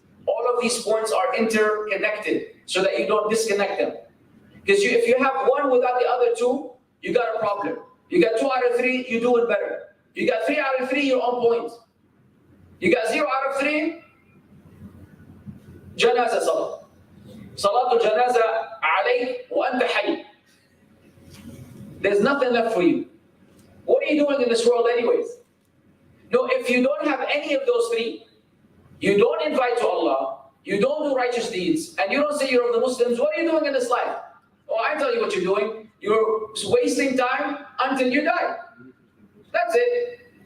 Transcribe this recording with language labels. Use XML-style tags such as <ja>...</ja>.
<en>All of these points are interconnected so that you don't disconnect them. Because if you have one without the other two, you got a problem. You got 2 out of 3, you're doing better. You got 3 out of 3, you're on point. You got 0 out of 3,</en> <ar>جنازة صلاة. صلاة الجنازة عليك وأنت حي.</ar> <en>There's nothing left for you. What are you doing in this world anyways? No, if you don't have any of those 3, you don't invite to Allah, you don't do righteous deeds, and you don't say you're of the Muslims, what are you doing in this life? Oh, I tell you what you're doing. You're wasting time until you die. That's it.</en>